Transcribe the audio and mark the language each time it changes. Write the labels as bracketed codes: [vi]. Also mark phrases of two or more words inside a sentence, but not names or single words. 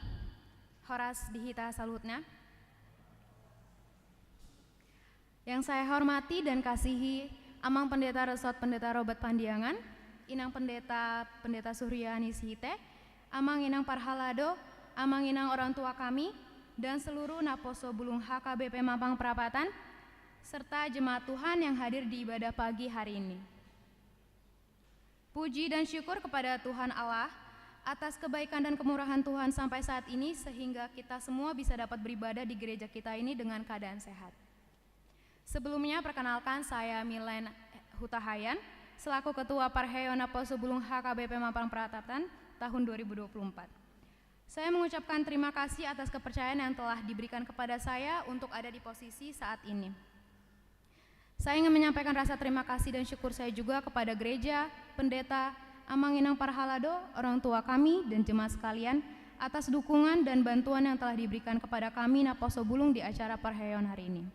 [bbc] Horas Dihita Salutna. [id] Yang saya hormati dan kasihi Amang Pendeta Resort Pendeta Robert Pandiangan, Inang Pendeta Suryani Sihite, [bbc] Amang Inang Parhalado, Amang Inang [id] orang tua kami, dan seluruh Naposo Bulung HKBP Mampang Perapatan, serta jemaat Tuhan yang hadir di ibadah pagi hari ini. Puji dan syukur kepada Tuhan Allah atas kebaikan dan kemurahan Tuhan sampai saat ini sehingga kita semua bisa dapat beribadah di gereja kita ini dengan keadaan sehat. Sebelumnya perkenalkan saya Milen Hutahayan selaku Ketua Parahyangan Naposo Bulung HKBP Mampang Perapatan tahun 2024. Saya mengucapkan terima kasih atas kepercayaan yang telah diberikan kepada saya untuk ada di posisi saat ini. Saya ingin menyampaikan rasa terima kasih dan syukur saya juga kepada gereja, pendeta, [bbc] Amang Inang Parhalado, [id] orang tua kami dan jemaat sekalian atas dukungan dan bantuan yang telah diberikan kepada kami Naposo Bulung di acara Parahyangan hari ini.